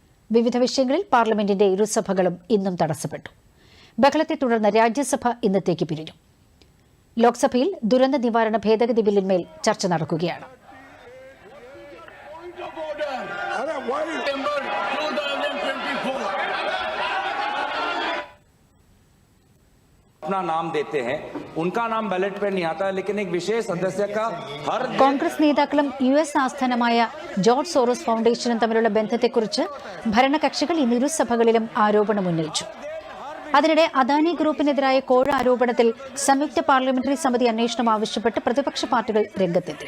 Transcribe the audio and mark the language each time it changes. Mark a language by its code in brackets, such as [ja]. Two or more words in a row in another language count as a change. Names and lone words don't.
[ml] വിവിധ വിഷയങ്ങളിൽ പാർലമെന്റിന്റെ ഇരുസഭകളും ഇന്നും തടസ്സപ്പെട്ടു. ബഹളത്തെ തുടർന്ന് രാജ്യസഭ ഇന്നത്തേക്ക് പിരിഞ്ഞു. ലോക്സഭയിൽ ദുരന്ത നിവാരണ ഭേദഗതി ബില്ലിന്മേൽ ചർച്ച നടക്കുകയാണ്. [hi] अपना नाम देते हैं, उनका नाम बैलेट पे नहीं आता, लेकिन एक विशेष सदस्य का हर [ml] കോൺഗ്രസ് നേതാക്കളും യുഎസ് ആസ്ഥാനമായ ജോർജ് സോറോസ് ഫൗണ്ടേഷനും തമ്മിലുള്ള ബന്ധത്തെക്കുറിച്ച് ഭരണകക്ഷികൾ ഇന്ന് ഇരുസഭകളിലും ആരോപണം ഉന്നയിച്ചു. അതിനിടെ അദാനി ഗ്രൂപ്പിനെതിരായ കോഴ ആരോപണത്തിൽ സംയുക്ത പാർലമെന്ററി സമിതി അന്വേഷണം ആവശ്യപ്പെട്ട് പ്രതിപക്ഷ പാർട്ടികൾ രംഗത്തെത്തി.